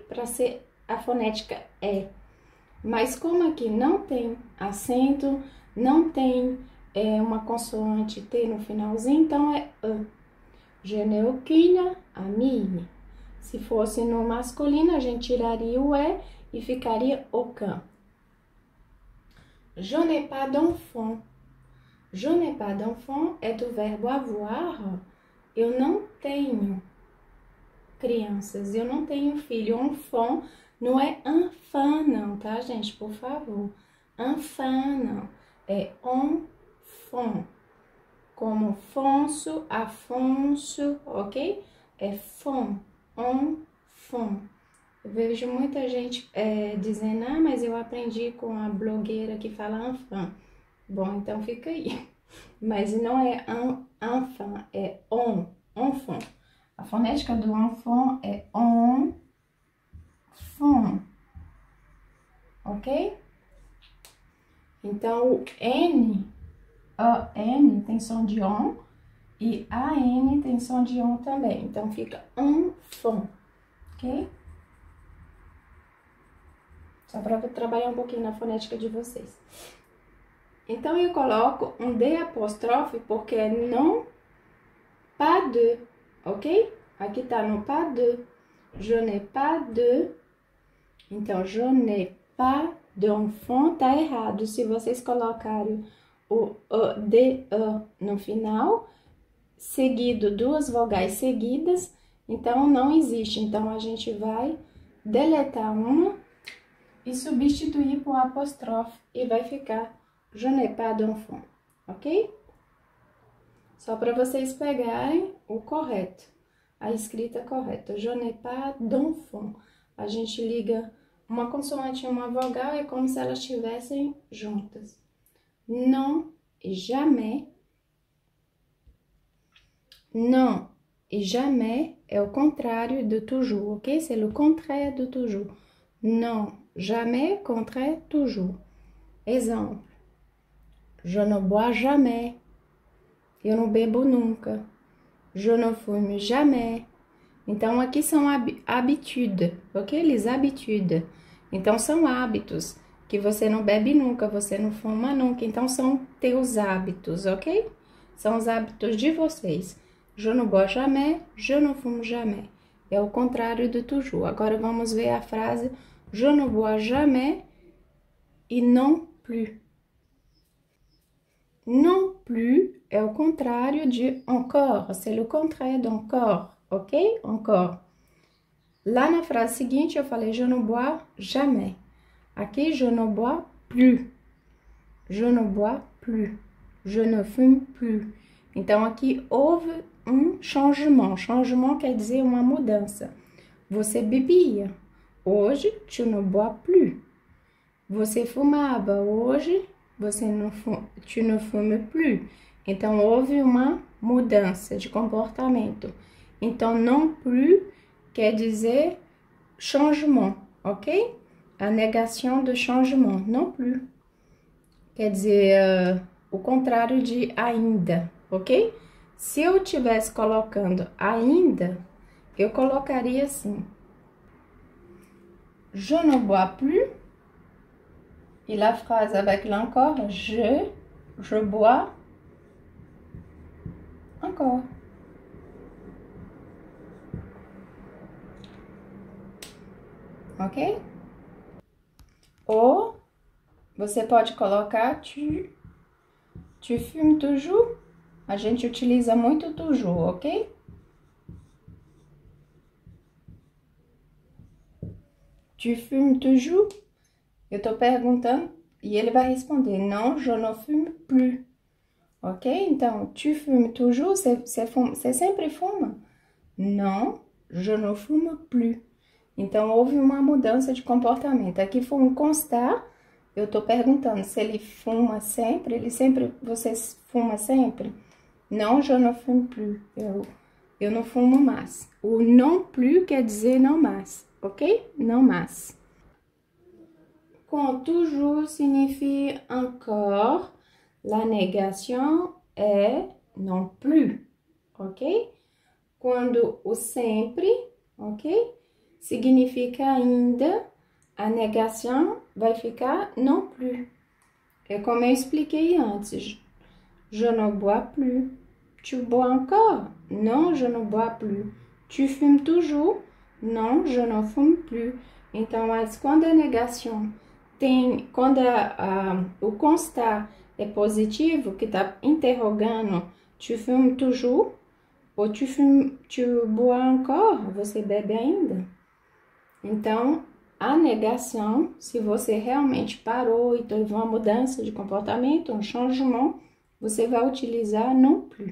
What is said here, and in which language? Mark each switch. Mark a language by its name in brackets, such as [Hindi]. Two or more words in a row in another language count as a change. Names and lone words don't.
[Portuguese] Para ser a fonética Mas como aqui não tem acento, não tem uma consoante T no finalzinho, então é E. [French] Je n'ai aucune amie. [Portuguese] Se fosse no masculino, a gente tiraria o e ficaria aucun. [French] Je n'ai pas d'enfant. Je n'ai pas d'enfant [Portuguese] é do verbo [French] avoir. [Portuguese] Eu não tenho crianças, eu não tenho filho. Enfant não é enfant não, tá, gente? Por favor. Enfant não. É enfant. Como Fonso, Afonso, ok? É fond. Enfant. Eu vejo muita gente dizendo, mas eu aprendi com a blogueira que fala enfant. Bom, então fica aí. Mas não é enfant, é enfant. A fonética do enfant é enfant. Ok? Então, o N, tem som de ON. E a N tem som de ON também. Então, fica enfant, ok? Só para trabalhar um pouquinho na fonética de vocês. Então, eu coloco um D apóstrofe porque é [French] non, pas de, [Portuguese] ok? Aqui tá no [French] pas de. Je n'ai pas de. Então, je n'ai pas d'enfant [Portuguese] tá errado. Se vocês colocarem o DE no final, seguido duas vogais seguidas, então não existe. Então, a gente vai deletar uma e substituir por apóstrofe e vai ficar [French] je n'ai pas d'enfant, [Portuguese] ok? Só para vocês pegarem o correto, a escrita correta. [French] Je n'ai pas d'enfant. [Portuguese] A gente liga uma consoante e uma vogal, é como se elas estivessem juntas. [French] Non et jamais. Non et jamais [Portuguese] é o contrário de [French] toujours, ok? C'est le contraire de toujours. Non, jamais, contraire, toujours. Exemple. Je ne bois jamais. [Portuguese] Eu não bebo nunca. [French] Je ne fume jamais. [Portuguese] Então, aqui são habitudes, ok? [French] Les habitudes. [Portuguese] Então, são hábitos. Que você não bebe nunca, você não fuma nunca. Então, são teus hábitos, ok? São os hábitos de vocês. [French] Je ne bois jamais, je ne fume jamais. [Portuguese] É o contrário de toujours. Agora, vamos ver a frase [French] je ne bois jamais [Portuguese] e [French] non plus. Non plus [Portuguese] é o contrário de encore. [French] C'est le contraire d'encore, ok? Encore. [Portuguese] Lá na frase seguinte, eu falei [French] je ne bois jamais. Aqui, je ne bois plus. Je ne bois plus. Je ne fume plus. [Portuguese] Então, aqui houve um changement. Changement quer dizer uma mudança. Você bebia. Hoje, [French] tu ne bois plus. [Portuguese] Você fumava. Hoje, [French] tu ne fumes plus. [Portuguese] Então, houve uma mudança de comportamento. Então, [French] non plus [Portuguese] quer dizer changement, ok? A negação do changement, [French] non plus. [Portuguese] Quer dizer o contrário de ainda, ok? Se eu estivesse colocando ainda, eu colocaria assim. [French] Je ne bois plus. Et la phrase avec l'encore, je bois encore. [Portuguese] Ok? Ou você pode colocar [French] tu fumes toujours. [Portuguese] A gente utiliza muito toujours, ok? [French] Tu fumes toujours? [Portuguese] Eu tô perguntando e ele vai responder, [French] non, je ne fume plus. Ok? Então, tu fumes toujours, [Portuguese] você sempre fuma? [French] Non, je ne fume plus. [Portuguese] Então, houve uma mudança de comportamento. Aqui foi um constar, eu tô perguntando se ele fuma sempre, vocês fumam sempre? [French] Non, je ne fume plus. [Portuguese] Eu não fumo mais. O [French] non plus [Portuguese] quer dizer não mais, ok? Não mais. [French] Quand toujours signifie encore, la négation é non plus, [Portuguese] ok? Quando o sempre, ok? Significa ainda, a negação vai ficar [French] non plus. [Portuguese] É como eu expliquei antes. [French] Je ne bois plus. Tu bois encore? Non, je ne bois plus. Tu fumes toujours? Non, je ne fume plus. [Portuguese] Então, mas quando a negação quando o constar é positivo, que tá interrogando, [French] tu fumes toujours? Ou tu bois encore? [Portuguese] Você bebe ainda? Então, a negação, se você realmente parou e teve uma mudança de comportamento, um changement, você vai utilizar [French] non plus.